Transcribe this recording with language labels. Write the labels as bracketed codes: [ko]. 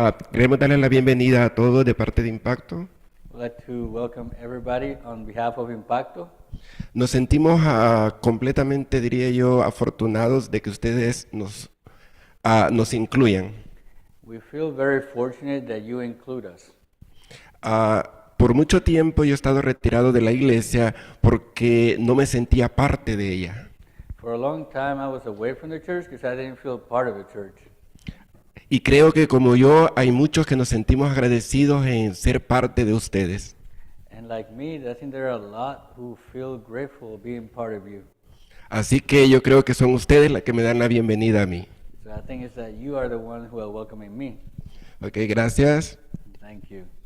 [es] Queremos darle la bienvenida a todos de parte de Impacto. [en] I'd like to welcome everybody on behalf of Impacto. [es] Nos sentimos completamente, diría yo, afortunados de que ustedes nos incluyan. [en] We feel very fortunate that you include us. [es] Por mucho tiempo yo he estado retirado de la iglesia porque no me sentía parte de ella. [en] For a long time I was away from the church because I didn't feel part of the church. [es] Y creo que como yo, hay muchos que nos sentimos agradecidos en ser parte de ustedes. [en] And like me, I think there are a lot who feel grateful being part of you. [es] Así que yo creo que son ustedes las que me dan la bienvenida a mí. [en] So I think it's that you are the one who are welcoming me. [es] Ok, gracias. [en] Thank you.